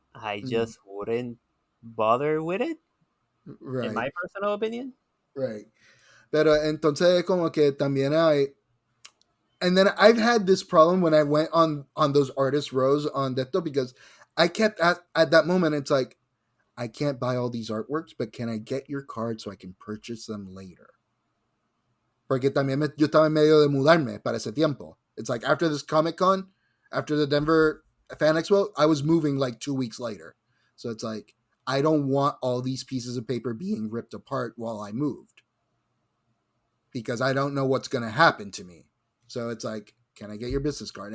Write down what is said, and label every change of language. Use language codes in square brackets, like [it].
[en] I just wouldn't bother with it. Right. In my personal opinion. Right. [es] Pero entonces como que también hay... [en] And then I've had this problem when I went on those artist rows on Deto because I kept at that moment, it's like, I can't buy all these artworks, but can I get your card so I can purchase them later? [es] Porque también yo estaba en medio de mudarme para ese tiempo. [en] It's like after this Comic Con, after the Denver Fan Expo, I was moving like 2 weeks later. So it's like, I don't want all these pieces of paper being ripped apart while I moved. Because I don't know what's going to happen to me. So it's like, can I get your business card?